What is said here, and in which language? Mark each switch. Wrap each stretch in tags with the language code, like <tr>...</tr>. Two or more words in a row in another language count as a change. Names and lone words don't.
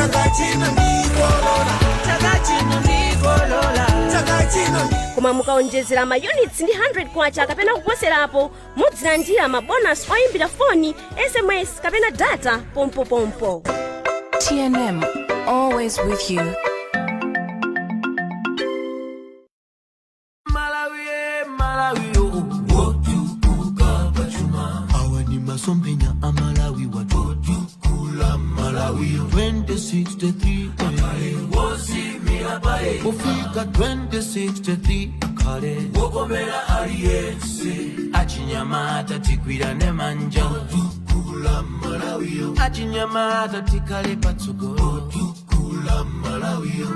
<ny>Koma mukaonjezera maunits ndi 100 kwacha kapena kuposerapo mudzilandira mabonus oyimbira foni, SMS kapena data pompo. TNM,</ny> <en>always with you.</en> <ny>Malawi, awani masompenya amalawi watukula Malawi 2063 akale wosi Mibawa ufika 2063 akale wokomera aliyense achinyamata tigwirane manja watukula Malawi achinyamata tikale patsogolo watukula Malawi</ny>